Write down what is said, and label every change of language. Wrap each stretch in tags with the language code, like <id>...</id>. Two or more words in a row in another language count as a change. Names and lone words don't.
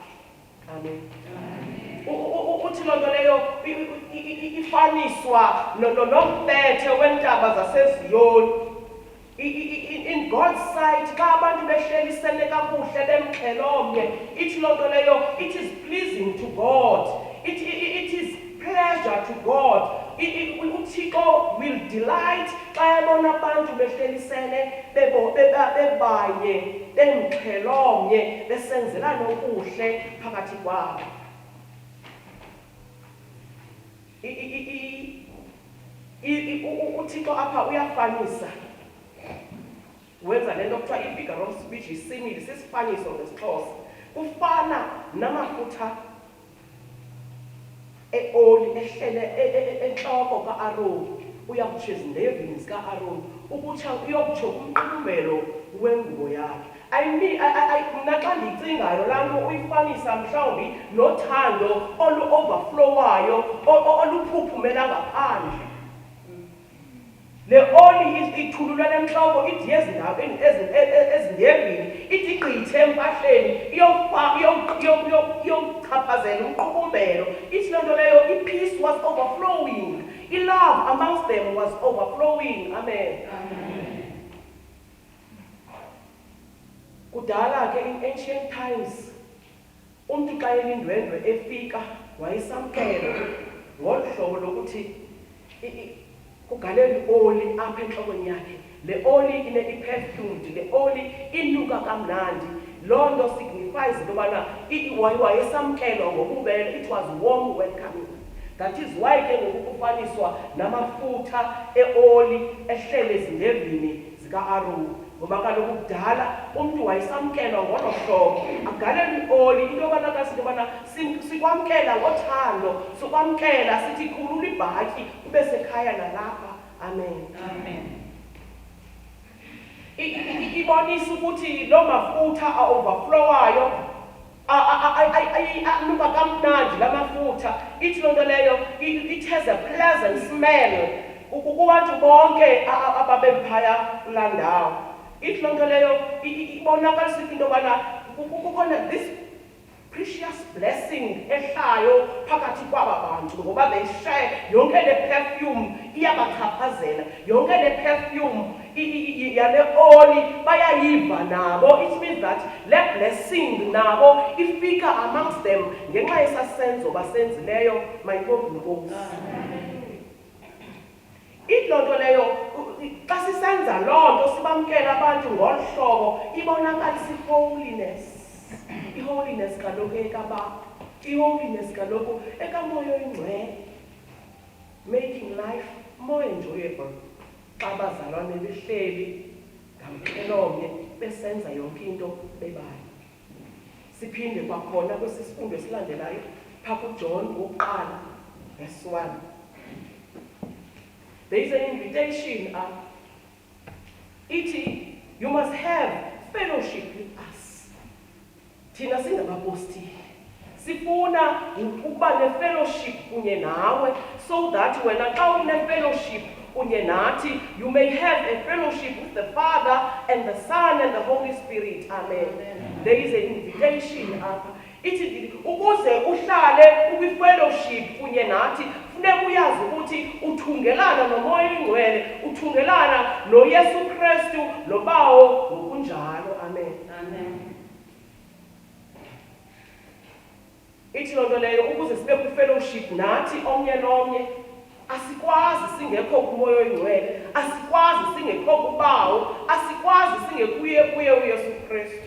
<xh>Amen. Uthi loo nto leyo ifaniswa nombethe wentaba zaseZiyoni.</xh> <en>In God's sight,</en> <xh>xa abantu behlelisene kakuhle bemqhelomnye, ithi loo nto leyo,</xh> <en>it is pleasing to God. It is pleasure to God. uThixo will delight</en> <xh>xa ebona abantu behlelisene bebanye bemqhelomnye besenzelana okuhle phakathi kwabo. uThixo apha uyafanisa, wenza le nto kuthiwa i-</xh> <en>figure of speech</en> <xh>isimile, sisifaniso ngesiXhosa. Kufana namafutha eoli ehlele entloko kaAroni, uyakutsho ezindevini zikaAroni, ukutsha uyokutsho kumqumbelo wengubo yakhe. Mna xa ndiyicingayo laa nto uyifanisa mhlawumbi nothando olu-overflowayo oluphuphumela ngaphandle. Le oli ithululwe entloko ithi ezindevini, ithi igqithe empahleni iyochaphazela umqukumbelo. Ithi loo nto leyo,</xh> <en>i-peace was overflowing, i-love amongst them was overflowing.</en> <xh>Amen. Kudala ke</xh> <en>in ancient times,</en> <xh>umntu xa elindwendwe efika wayesamkela ngolu hlobo lokuthi kugalelwe oli apha entlokweni yakhe. Le oli ine-perfumed, le oli inuka kamnandi, Loo nto signifies into yobana wayesamkelwa ngobubele. It was warm welcoming. That is why ke ngoku kufaniswa namafutha eoli ehlele ezindevini zika-Aroni. Ngoba kaloku kudala umntu wayesamkelwa ngolo hlobo, agalelwe ioli into yobana kasithi yobana sikwamkela ngothando, sikwamkela sithi khulula ibhatyi ube sekhaya nalapha. Amen. Amen. Ibonisa ukuthi lo mafutha a-overflowayo anuka kamnandi la mafutha. Ithi loo nto leyo,</xh> <en>it has a pleasant smell</en> <xh>kubantu bonke ababephaya kulaa ndawo. Ithi loo nto leyo ibonakalisa into yobana kukhona</xh> <en>this precious blessing</en> <xh>ehlayo phakathi kwaba bantu, ngoba</xh> <en>they share</en> <xh>yonke le perfume iyabachaphazela, yonke le perfume yale oli bayayiva nabo.</xh> <en>It means that</en> <xh>le blessing nabo ifika</xh> <en>amongst them</en> <xh>ngenxa yesasenzo basenzileyo. Mayinkosi Nkosi. Ithi loo nto leyo xa sisenza loo nto sibamkela abantu ngolu hlobo ibonakalisa i-holiness. I-holiness kaloku ekababa, i-holiness kaloku ekamoya oyingcwele,</xh> <en>making life more enjoyable.</en> <xh>Xa abazalwane behleli ngamqelomnye besenza yonke into bebayo. Siphinde kwakhona kwesi sifundo esilandelayo phaa kuJohn 1 verse 1.</xh> <en>There is an invitation ithi you must have fellowship with us.</en> <xh>Thina singabapostile sifuna ukuba ne-fellowship kunye nawe,</xh> <en>so that</en> <xh>wena xa une-fellowship kunye nathi,</xh> <en>you may have a fellowship with the Father and the Son and the Holy Spirit. Amen. There is an invitation apha.</en> <xh>Ithi ukuze uhlale ukwi-fellowship kunye nathi, funeka uyazi ukuthi uthungelana nomoya oyingcwele, uthungelana noYesu Kristu nobawo ngokunjalo. Amen. Amen. Ithi loo nto leyo ukuze sibe kwi-fellowship nathi omnye nomnye, asikwazi singekho kumoya oyingcwele, asikwazi singekho kubawo, asikwazi singekuye kuye uYesu Kristu.</xh>